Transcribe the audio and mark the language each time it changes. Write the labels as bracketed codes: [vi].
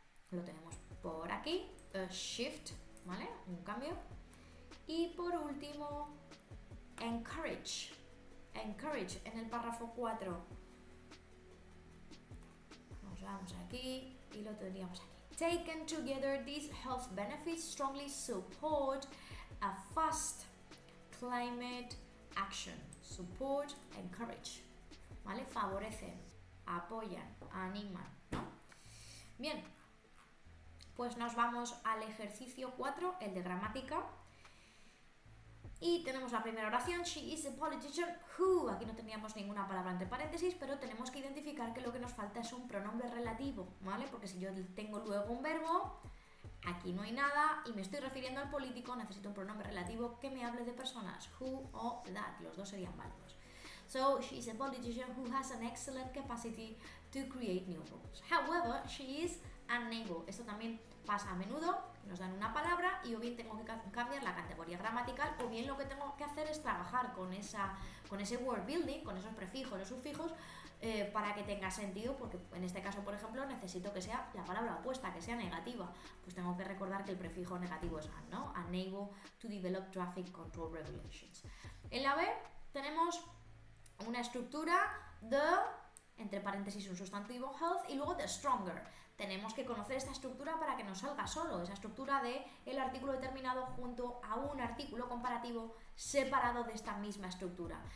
[es] Lo tenemos por aquí, shift, ¿vale? Un cambio. Y por último, encourage, encourage en el párrafo 4. Nos vamos aquí y lo tendríamos aquí. [en] Taken together, these health benefits strongly support a fast climate action. Support, encourage, ¿vale? [es] Favorecen, apoyan, animan, ¿no? Bien, pues nos vamos al ejercicio 4, el de gramática. Y tenemos la primera oración, [en] she is a politician who. [es] Aquí no teníamos ninguna palabra entre paréntesis, pero tenemos que identificar que lo que nos falta es un pronombre relativo, ¿vale? Porque si yo tengo luego un verbo, aquí no hay nada y me estoy refiriendo al político, necesito un pronombre relativo que me hable de personas, who o that, los dos serían válidos. [en] So she's a politician who has an excellent capacity to create new rules. However, she is unable. [es] Esto también pasa a menudo, nos dan una palabra y o bien tengo que cambiar la categoría gramatical o bien lo que tengo que hacer es trabajar con ese word building, con esos prefijos o sufijos para que tenga sentido, porque en este caso, por ejemplo, necesito que sea la palabra opuesta, que sea negativa. Pues tengo que recordar que el prefijo negativo es un, ¿no? [en] Unable to develop traffic control regulations. [es] En la B tenemos una estructura de, entre paréntesis, un sustantivo health y luego de stronger. Tenemos que conocer esta estructura para que nos salga solo, esa estructura de el artículo determinado junto a un artículo comparativo separado de esta misma estructura.